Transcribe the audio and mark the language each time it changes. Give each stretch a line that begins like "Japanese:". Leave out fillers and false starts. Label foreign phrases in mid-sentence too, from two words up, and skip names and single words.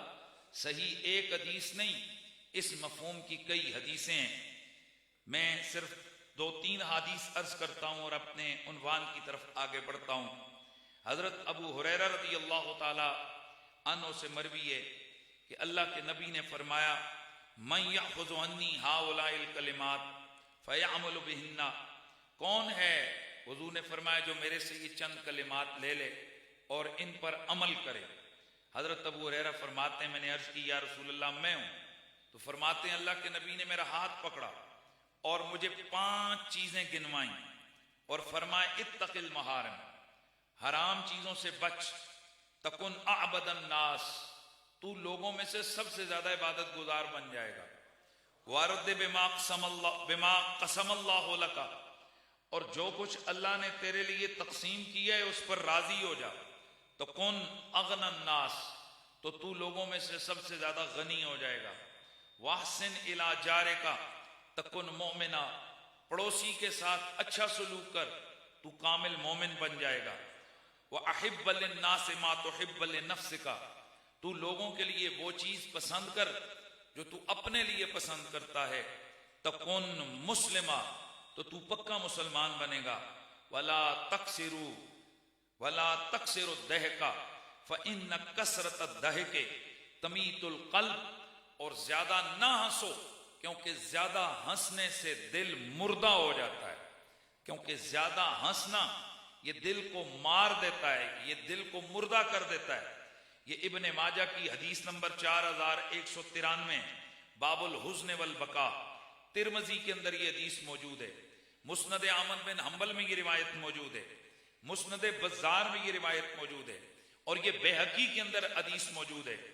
Urdu: صحیح ایک حدیث نہیں، اس مفہوم کی کئی حدیثیں ہیں. میں صرف 2-3 حدیث عرض کرتا ہوں اور اپنے عنوان کی طرف آگے بڑھتا ہوں. حضرت ابو ہریرہ
Arabic: رضي الله تعالى عنه
Urdu: سے مروی ہے کہ اللہ کے نبی نے فرمایا,
Arabic: من يأخذ عني هؤلاء الكلمات فيعمل بهن,
Urdu: کون ہے، حضور نے فرمایا، جو میرے سے یہ چند کلمات لے لے اور ان پر عمل کرے. حضرت ابو ہریرہ فرماتے ہیں میں نے عرض کی
Arabic: يا رسول الله
Urdu: میں ہوں، تو فرماتے ہیں اللہ کے نبی نے میرا ہاتھ پکڑا اور مجھے 5 چیزیں گنوائی اور فرمائے
Arabic: اتق المحارم,
Urdu: حرام چیزوں سے بچ,
Arabic: تكن أعبد الناس,
Urdu: تو لوگوں میں سے سب سے زیادہ عبادت گزار بن جائے گا,
Arabic: وارض بما قسم الله لك,
Urdu: اور جو کچھ اللہ نے تیرے لیے تقسیم کیا ہے اس پر راضی ہو جا,
Arabic: تكن أغنى الناس,
Urdu: تو تو لوگوں میں سے سب سے زیادہ غنی ہو جائے گا,
Arabic: وأحسن إلى جارك تكن مؤمنا,
Urdu: پڑوسی کے ساتھ اچھا سلوک کر، تو کامل مومن بن جائے گا,
Arabic: وأحب للناس ما تحب لنفسك,
Urdu: تو لوگوں کے لیے وہ چیز پسند کر جو تو اپنے لیے پسند کرتا ہے,
Arabic: تكن مسلما,
Urdu: تو تو پکا مسلمان بنے گا,
Arabic: वला تكثر الضحك فإن كثرة الضحك تميت القلب,
Urdu: اور زیادہ نہ ہنسو کیونکہ زیادہ ہنسنے سے دل مردہ ہو جاتا ہے، کیونکہ زیادہ ہنسنا یہ دل کو مار دیتا ہے، یہ دل کو مردہ کر دیتا ہے. یہ ابن ماجہ کی حدیث نمبر 4193، باب الحزن والبکاء، ترمذی کے اندر یہ حدیث موجود ہے، مسند احمد بن حنبل میں یہ روایت موجود ہے، مسند بزار میں یہ روایت موجود ہے، اور یہ بیہقی کے اندر حدیث موجود ہے.